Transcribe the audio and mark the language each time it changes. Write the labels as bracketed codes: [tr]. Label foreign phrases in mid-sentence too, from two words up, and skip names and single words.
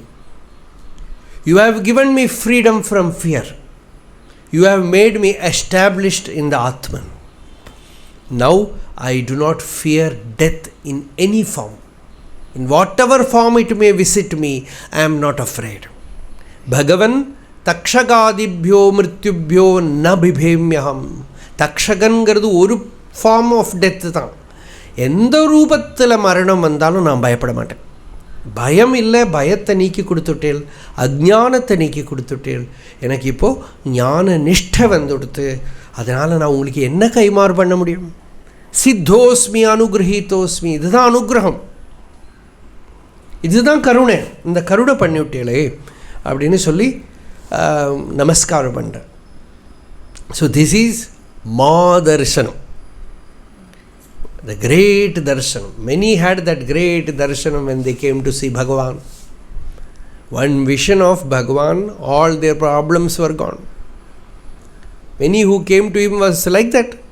[en] You have given me freedom from fear. You have made me established in the Atman. Now I do not fear death in any form. In whatever form it may visit me, I am not afraid. [sa] Bhagavan Takshakadibhyo mrityubhyo na bibhemyaham. [ta] தக்ஷகங்கறது ஒரு [en] form of death [ta] thaan. எந்த ரூபத்தில மரணம் வந்தாலும் நான் பயப்பட மாட்டேன். பயம் இல்லை, பயத்தை நீக்கி கொடுத்துட்டேள், அஜ்ஞானத்தை நீக்கி கொடுத்துட்டேள், எனக்கு இப்போது ஞான நிஷ்டை வந்துடுத்து. அதனால் நான் உங்களுக்கு என்ன கைமாறு பண்ண முடியும்? [sa] सिद्धोऽस्मि अनुगृहीतोऽस्मि, [ta] இதுதான் அனுகிரகம், இதுதான் கருணை. இந்த கருணை பண்ணிவிட்டேளே அப்படின்னு சொல்லி நமஸ்காரம் பண்ணுறேன். [en] So this is mahadarshanam, the great darshanam. Many had that great darshanam when they came to see Bhagavan. One vision of Bhagavan, all their problems were gone. Many who came to him was like that.